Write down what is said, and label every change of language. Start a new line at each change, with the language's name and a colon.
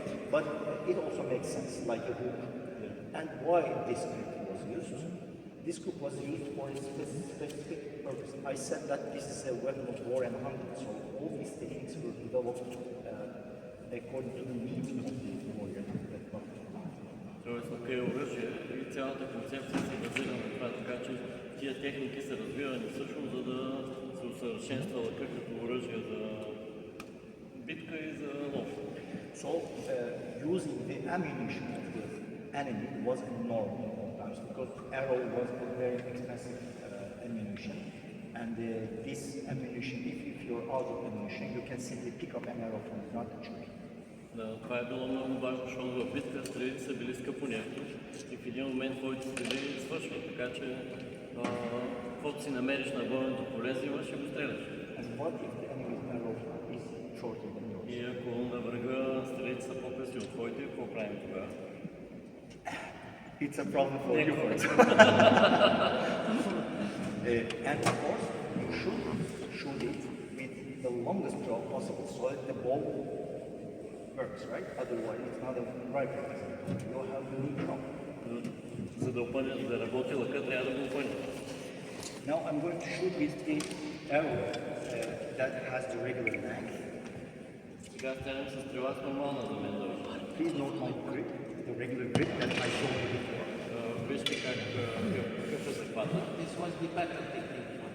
English: But it also makes sense, like a hook. And why this group was used? This group was used for a specific purpose. I said that this is a weapon of war and hunting, so all these techniques were developed according to the needs of the warrior.
Bulgarian: Тоест, окей, оръжие и цялата концепция се базира на това, така че тия техники са развивани всъщност, за да се усъвършенства лъка като оръжие за битка и за лов.
English: So using the ammunition of the enemy was a norm in old times because arrow was a very expensive ammunition, and this ammunition, if you're out of ammunition, you can simply pick up an arrow from the ground and shoot.
Bulgarian: Да, това е било много важно, защото в битка стрелите са били скъпоневки и в един момент твоите стрели свършват, така че каквото си намериш на бойното поле, взимаш и го стреляш.
English: And what if the enemy's arrow is shorter than yours?
Bulgarian: И ако на врага стрелите са по-къси от твоите, какво правим тогава?
English: It's a problem for you. And of course, you should shoot it with the longest draw possible so that the ball works, right? Otherwise, it's not a rifle. You have to need draw.
Bulgarian: За да опънеш, да работи лъка, трябва да го опънеш.
English: Now I'm going to shoot with the arrow that has the regular length.
Bulgarian: Сега стрелям с стрела с нормална за мен дължина.
English: Please note my grip, the regular grip that I showed you before.
Bulgarian: Вижте какъв е захвата.
English: This was the better technique.